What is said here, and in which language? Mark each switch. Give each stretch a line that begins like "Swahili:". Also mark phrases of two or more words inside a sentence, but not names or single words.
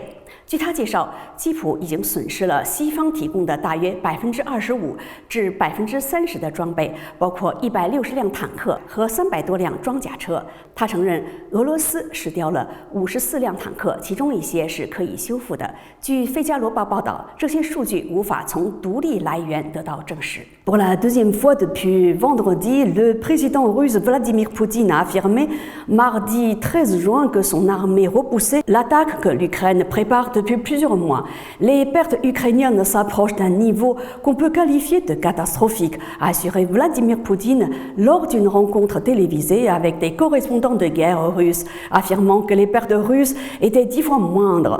Chinese: 据他介绍，基辅已经损失了西方提供的大约25%至30%的装备，包括160辆坦克和300多辆装甲车。他承认，俄罗斯失掉了54辆坦克，其中一些是可以修复的。据《费加罗报》报道，这些数据无法从独立来源得到证实。
French: Pour la deuxième fois depuis vendredi, le président russe Vladimir Poutine a affirmé mardi 13 juin que son armée repoussait l'attaque que l'Ukraine prépare depuis plusieurs mois. Les pertes ukrainiennes s'approchent d'un niveau qu'on peut qualifier de catastrophique, a assuré Vladimir Poutine lors d'une rencontre télévisée avec des correspondants de guerre russes, affirmant que les pertes russes étaient 10 fois moindres.